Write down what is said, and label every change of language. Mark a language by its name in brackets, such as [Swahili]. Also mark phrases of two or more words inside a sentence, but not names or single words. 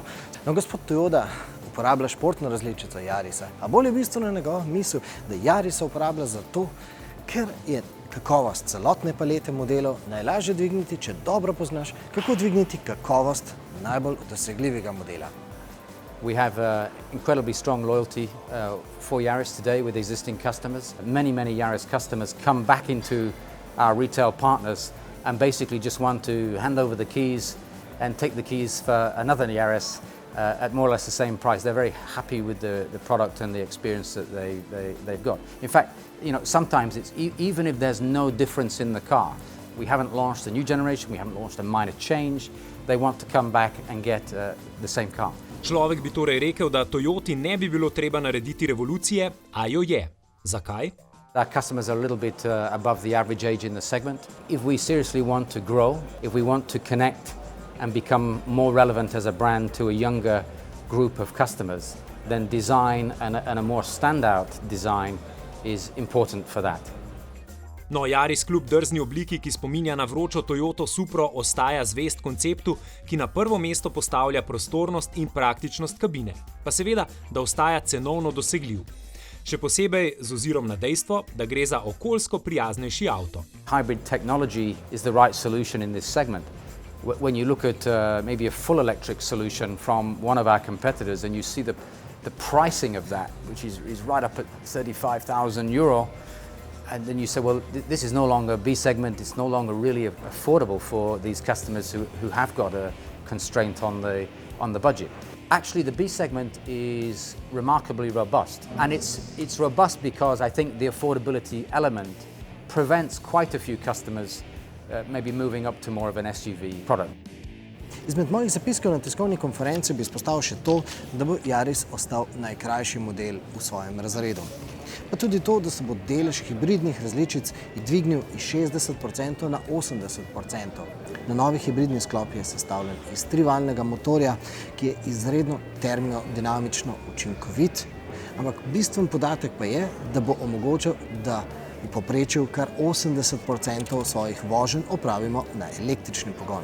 [Slovenian] No, gospod Toyota uporablja športno različico Yarisa, a bolj je bistveno njegova misel, da Yarisa uporablja zato, ker je kakovost celotne palete modelov najlažje dvigniti, če dobro poznaš, kako dvigniti kakovost najbolj dosegljivega modela. [English] We have incredibly strong loyalty for Yaris today with existing customers. Many Yaris customers come back into our retail partners and basically just want to hand over the keys and take the keys for another Yaris at more or less the same price. They're very happy with the product and the experience that they've got. In fact, you know, sometimes it's even if there's no difference in the car, we haven't launched a new generation, we haven't launched a minor change, they want to come back and get the same car. [Slovenian] Človek bi torej rekel, da Toyoti ne bi bilo treba narediti revolucije, a jo je. Zakaj? [English] Our customers are a little bit above the average age in the segment. If we seriously want to grow, if we want to connect and become more relevant as a brand to a younger group of customers, then design and a more standout design is important for that. [Slovenian] No, Yaris kljub drzni obliki, ki spominja na vročo Toyoto Supro, ostaja zvest konceptu, ki na prvo mesto postavlja prostornost in praktičnost kabine. Pa seveda, da ostaja cenovno dosegljiv. Še posebej z ozirom na dejstvo, da gre za okoljsko prijaznejši avto. [English] Hybrid technology is the right solution in this segment. When you look at maybe a full electric solution from one of our competitors and you see the pricing of that, which is right up at €35,000, and then you say, well, this is no longer B segment, it's no longer really affordable for these customers who have got a constraint on the budget. Actually, the B segment is remarkably robust, and it's robust because I think the affordability element prevents quite a few customers maybe moving up to more of an SUV product. [Slovenian] Izmed mojih zapiskov na tiskovni konferenci bi izpostavil še to, da bo Yaris ostal najkrajši model v svojem razredu. Pa tudi to, da se bo delež hibridnih različic dvignil iz 60% na 80%. Na novi hibridni sklop je sestavljen iz trivaljnega motorja, ki je izredno termodinamično učinkovit, ampak bistven podatek pa je, da bo omogočal, da v povprečju kar 80% svojih voženj opravimo na električni pogon.